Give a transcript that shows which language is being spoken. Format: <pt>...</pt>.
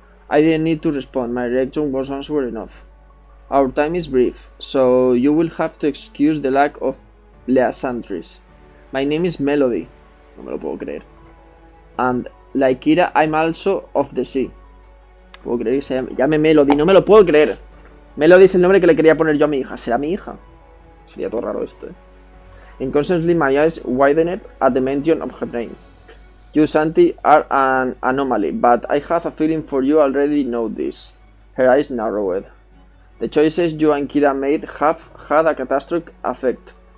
<en>I didn't need to respond, my reaction was answer enough. Our time is brief, so you will have to excuse the lack of pleasantries. My name is Melody.</en> <es>No me lo puedo creer.</es> <en>And like Kira, I'm also of the sea.</en> <es>Puedo creer que se llame Melody, no me lo puedo creer. Melody es el nombre que le quería poner yo a mi hija. ¿Será mi hija? Sería todo raro esto,</es> <en>Inconstantly my eyes widened at the mention of her name. You, Santi, are an anomaly, but I have a feeling for you already know this. Her eyes narrowed. The choices you and Kira made have had a catastrophic effect.</en>